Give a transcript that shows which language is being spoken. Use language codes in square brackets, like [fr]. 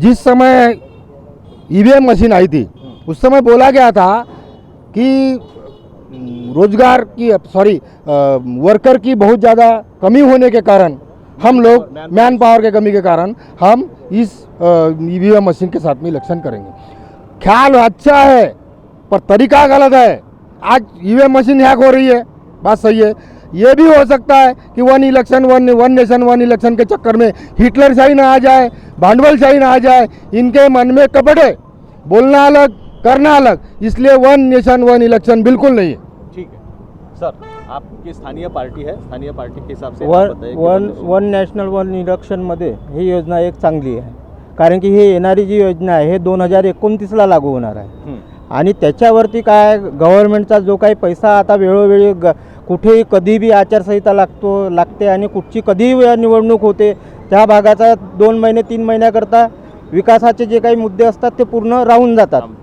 [hi] जिस समय EVM machine आई थी उस समय बोला गया था कि रोजगार की वर्कर की बहुत ज़्यादा कमी होने के कारण हम लोग मैन पावर के कमी के कारण हम इस EVM मशीन के साथ में इलेक्शन करेंगे। ख्याल अच्छा है पर तरीका गलत है। आज EVM मशीन हैक हो रही है, बात सही है। ये भी हो सकता है कि वन नेशन वन इलेक्शन के चक्कर में हिटलरशाही ना आ जाए, भांडवलशाही ना आ जाए। इनके मन में कपट है, बोलना अलग करना अलग, इसलिए वन नेशन वन इलेक्शन बिल्कुल नहीं है। ठीक है सर, आपकी स्थानीय पार्टी है, स्थानीय पार्टी के हिसाब से [mr] वन नॅशनल वन इलेक्शनमध्ये ही योजना एक चांगली आहे, कारण की ही येणारी जी योजना आहे हे 2029ला लागू होणार आहे आणि त्याच्यावरती काय गव्हर्नमेंटचा जो काही पैसा आता वेळोवेळी कुठेही कधी बी आचारसंहिता लागते आणि कुठची कधीही निवडणूक होते, त्या भागाचा 2 महिने 3 महिन्याकरता विकासाचे जे काही मुद्दे असतात ते पूर्ण राहून जातात.